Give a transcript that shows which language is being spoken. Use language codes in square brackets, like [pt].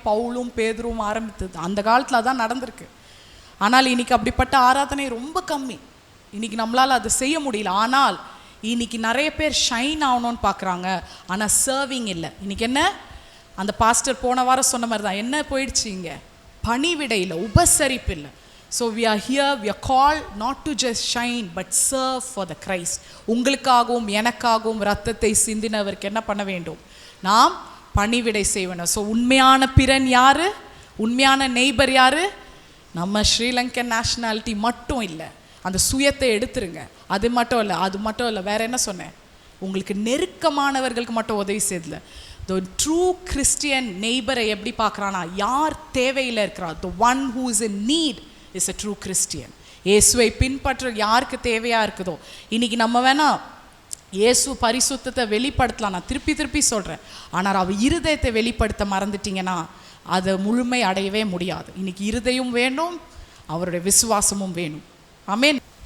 [ta] பவுலும் பேதுருவும் ஆரம்பித்தது அந்த காலத்தில் தான் நடந்திருக்கு. ஆனால் இன்னைக்கு அப்படிப்பட்ட ஆராதனை ரொம்ப கம்மி. இன்னைக்கு நம்மளால் அது செய்ய முடியல. ஆனால் இன்னைக்கு நிறைய பேர் ஷைன் ஆகணும்னு பார்க்குறாங்க, ஆனால் சர்விங் இல்லை. இன்னைக்கு என்ன, அந்த பாஸ்டர் போன வாரம் சொன்ன மாதிரி தான், என்ன போயிடுச்சு, இங்கே பணிவிடை இல்லை, உபசரிப்பு இல்லை. [en] So we are here, we are called not to just shine but serve for the Christ. [ta] உங்களுக்காகவும் எனக்காகவும் ரத்தத்தை சிந்தினவருக்கு என்ன பண்ண வேண்டும், நாம் பணிவிடை செய்யணும். ஸோ உண்மையான பிறன் யாரு, உண்மையான நெய்பர் யாரு, நம்ம ஸ்ரீலங்கன் நேஷ்னாலிட்டி மட்டும் இல்லை, அந்த சுயத்தை எடுத்துருங்க. அது மட்டும் இல்லை, வேற என்ன சொன்னேன், உங்களுக்கு நெருக்கமானவர்களுக்கு மட்டும் உதவி செய்யல. [en] The true Christian [ta] நெய்பரை எப்படி பார்க்குறானா, யார் தேவையில் இருக்கிறா, [en] the one who is in need is a true Christian. [ta] இயேசுவை பின்பற்ற யாருக்கு தேவையாக இருக்குதோ. இன்றைக்கி நம்ம வேணால் இயேசு பரிசுத்தத்தை வெளிப்படுத்தலாம், நான் திருப்பி சொல்கிறேன். ஆனால் அவர் இருதயத்தை வெளிப்படுத்த மறந்துட்டிங்கன்னா அதை முழுமை அடையவே முடியாது. இன்றைக்கி இருதயம் வேணும், அவருடைய விசுவாசமும் வேணும். ஆமென்.